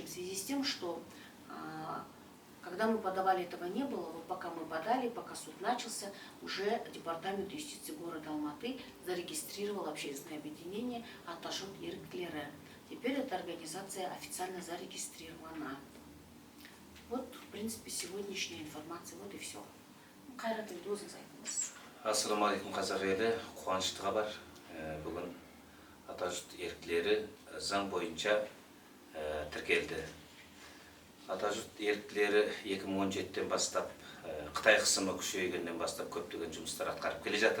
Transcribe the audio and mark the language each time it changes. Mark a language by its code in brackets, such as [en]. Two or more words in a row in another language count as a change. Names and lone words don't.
[ru] В связи с тем, что когда мы подавали, этого не было, вот пока мы подали, пока суд начался, уже Департамент юстиции города Алматы зарегистрировал общественное объединение атажұрт еріктілері. Теперь эта организация официально зарегистрирована. Вот, в принципе, сегодняшняя информация, вот и все. [kk] Қайрат өзіңіз айтыңыз. Ассаламалейкум, қазақ елі, қуанышты хабар. Бүгін атажұрт еріктілері заң бойынша тіркелді. Атажұрт еріктілері 2017-тен бастап, Қытай қысымы күшейгеннен бастап көптеген жұмыстар атқарып келе жатыр.